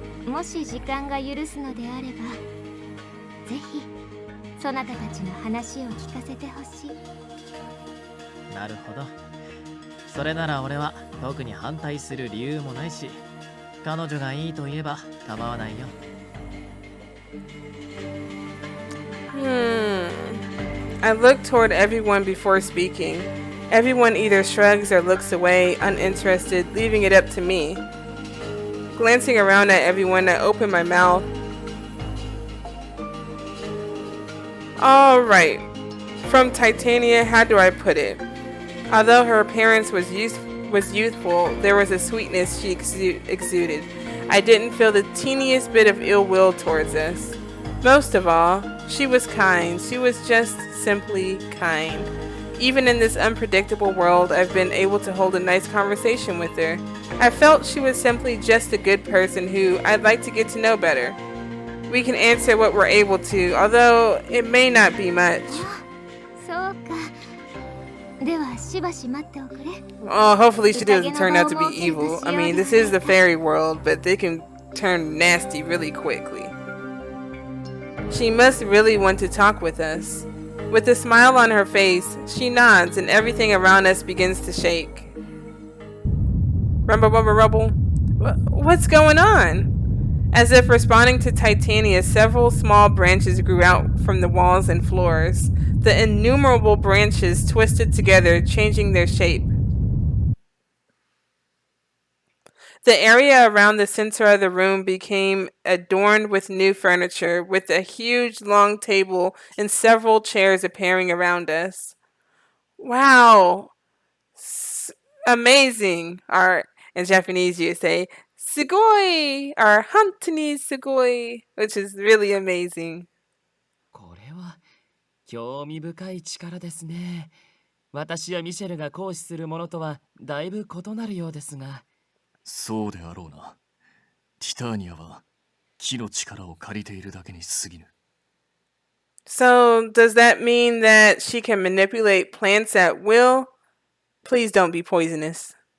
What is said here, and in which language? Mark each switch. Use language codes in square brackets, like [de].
[ja] もし時間が許すのであれば、ぜひそなたたちの話を聞かせてほしい。なるほど。それなら俺は特に反対する理由もないし、彼女がいいと言えば構わないよ。 [en] I look toward everyone before speaking. Everyone either shrugs or looks away, uninterested, leaving it up to me. Glancing around at everyone, I open my mouth. Alright. From Titania, how do I put it? Although her appearance was youthful, there was a sweetness she exuded. I didn't feel the teeniest bit of ill will towards us. Most of all, she was kind. She was just simply kind. Even in this unpredictable world, I've been able to hold a nice conversation with her. I felt she was simply just a good person who I'd like to get to know better. We can answer what we're able to, although it may not be much. [ja] そうか。ではしばし待っておくれ。 [en] Oh, hopefully she doesn't turn out to be evil. I mean, this is the fairy world, but they can turn nasty really quickly. She must really want to talk with us. With a smile on her face, she nods and everything around us begins to shake. Rumble, rumble, rumble. What's going on? As if responding to Titania, several small branches grew out from the walls and floors. the innumerable branches twisted together, changing their shape. The area around the center of the room became adorned with new furniture, with a huge long table and several chairs appearing around us. Wow! Amazing! Or in Japanese you would say, sugoi! Or [ja] hantoni sugoi! [en] Which is really amazing. [ja] これは興味深い力ですね。私やミシェルが行使するものとはだいぶ異なるようですが。そうであろうな。ティターニアは木の力を借りているだけに過ぎぬ。 [en] So, does that mean that she can manipulate plants at will? Please don't be poisonous.